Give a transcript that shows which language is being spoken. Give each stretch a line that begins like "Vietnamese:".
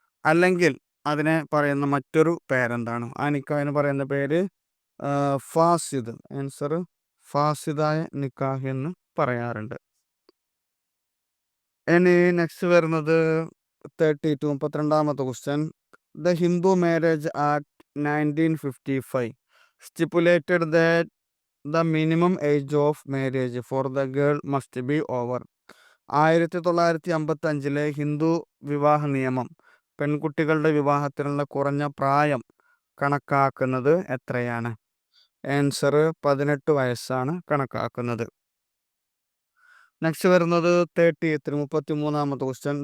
Malayalam: അല്ലെങ്കിൽ അതിനെ പറയുന്ന മറ്റൊരു പേരെന്താണ്? ആ നിക്കാഹിന് പറയുന്ന പേര് ഫാസിദ്. ആൻസർ ഫാസിദായ നിക്കാഹ് എന്ന് പറയാറുണ്ട്. ഇനി നെക്സ്റ്റ് വരുന്നത് 32ാമത്തെ question.
English: The Hindu Marriage Act 1955 stipulated that the minimum age of marriage for the girl must be over.
Malayalam: 1955 Hindu വിവാഹ നിയമം പെൺകുട്ടികളുടെ വിവാഹത്തിനുള്ള കുറഞ്ഞ പ്രായം കണക്കാക്കുന്നത് എത്രയാണ്? ആൻസർ 18 വയസ്സാണ് കണക്കാക്കുന്നത്. നെക്സ്റ്റ് വരുന്നത് 33ാമത്തെ ക്വസ്റ്റ്യൻ.